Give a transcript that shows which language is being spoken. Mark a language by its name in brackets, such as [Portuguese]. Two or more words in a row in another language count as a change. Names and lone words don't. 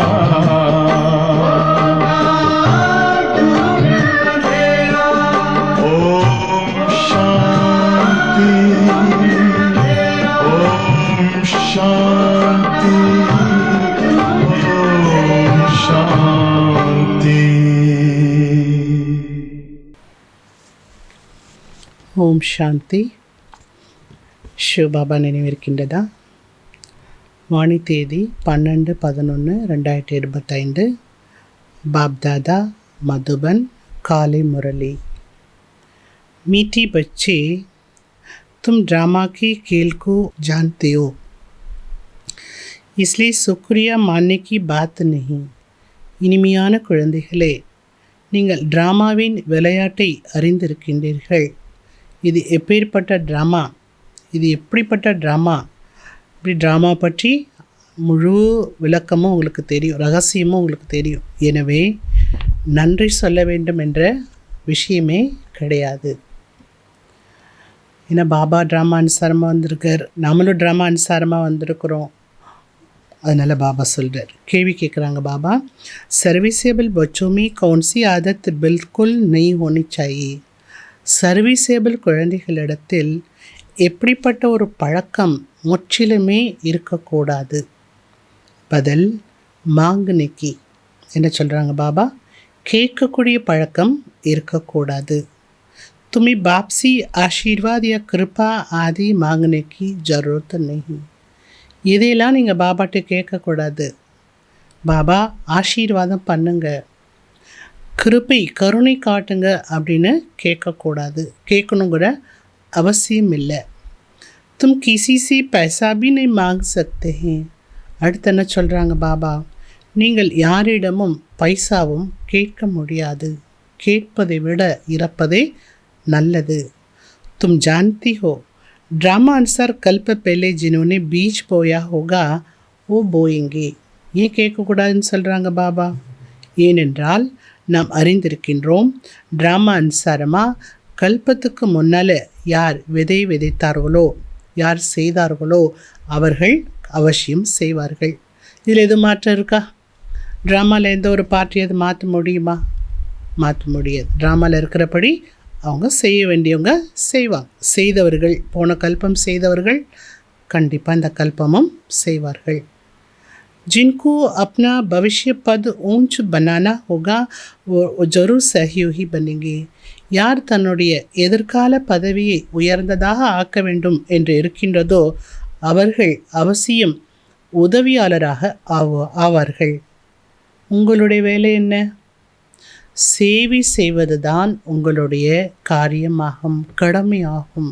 [Hindi] ओम शांति, ओम शांति, ओम शांति। [Tamil] ஓம் சாந்தி. சிவபாபா நினைவிருக்கின்றதா? வாணி தேதி 12/11/2025. [Hindi] बाप-दादा मधुबन. काले मुरली। मीठी बच्चे, तुम ड्रामा के खेल को जानते हो, इसलिए शुक्रिया मानने की बात नहीं. [Tamil] இனிமையான குழந்தைகளே, நீங்கள் ட்ராமாவின் விளையாட்டை அறிந்திருக்கின்றீர்கள். இது எப்பேற்பட்ட ட்ராமா, இது எப்படிப்பட்ட ட்ராமா, இப்படி ட்ராமா பற்றி முழு விளக்கமும் உங்களுக்கு தெரியும், ரகசியமும் உங்களுக்கு தெரியும். எனவே நன்றி சொல்ல வேண்டும் என்ற விஷயமே கிடையாது. ஏன்னா பாபா ட்ராமா அனுசாரமாக வந்திருக்கார், நம்மளும் ட்ராமா அனுசாரமாக வந்திருக்கிறோம். அதனால் பாபா சொல்கிறார். கேள்வி கேட்குறாங்க பாபா, [Hindi] सर्विसेबल बच्चों में कौन सी आदत बिल्कुल नहीं होनी चाहिए? [Tamil] சர்வீசேபிள் குழந்தைகளிடத்தில் எப்படிப்பட்ட ஒரு பழக்கம் முற்றிலுமே இருக்கக்கூடாது? பதில், மாங்கனிக்கி. என்ன சொல்கிறாங்க பாபா? கேட்கக்கூடிய பழக்கம் இருக்கக்கூடாது. [Hindi] तुम्हें बाप से आशीर्वाद या कृपा आदि मांगने की ज़रूरत नहीं. [Tamil] இதையெல்லாம் நீங்கள் பாபாட்ட கேட்கக்கூடாது. பாபா ஆசீர்வாதம் பண்ணுங்க, கிருபை கருணை காட்டுங்க அப்படின்னு கேட்கக்கூடாது, கேட்கணும் கூட அவசியம் இல்லை. [Hindi] तुम किसी से पैसा भी नहीं मांग सकते हैं. [Tamil] அடுத்து என்ன சொல்கிறாங்க பாபா? நீங்கள் யாரிடமும் பைசாவும் கேட்க முடியாது. கேட்பதை விட இறப்பதே நல்லது. [Hindi] तुम जानती हो, ड्रामा अनुसार कल्प पहले जिन्होंने बीज बोया होगा वो बोएंगे. [Tamil] ஏன் கேட்கக்கூடாதுன்னு சொல்கிறாங்க பாபா? ஏனென்றால் நாம் அறிந்திருக்கின்றோம். ட்ராமா அனுசாரமாக கல்பத்துக்கு முன்னால் யார் விதை விதைத்தார்களோ, யார் செய்தார்களோ அவர்கள் அவசியம் செய்வார்கள். இதில் எது மாற்றம் இருக்கா? ட்ராமாவில் எந்த ஒரு பார்ட்டியை மாற்ற முடியுமா? மாற்ற முடியாது. ட்ராமாவில் இருக்கிறபடி அவங்க செய்ய வேண்டியவங்க செய்வாங்க. செய்தவர்கள், போன கல்பம் செய்தவர்கள் கண்டிப்பாக இந்த கல்பமும் செய்வார்கள். [Hindi] जिनको अपना भविष्य पद ऊंच बनाना होगा वो जरूर सहयोगी बनेंगे. [Tamil] யார் தன்னுடைய எதிர்கால பதவியை உயர்ந்ததாக ஆக்க வேண்டும் என்று இருக்கின்றதோ அவர்கள் அவசியம் உதவியாளராக ஆவார்கள். உங்களுடைய வேலை என்ன? சேவை செய்வது தான் உங்களுடைய காரியமாகும், கடமையாகும்.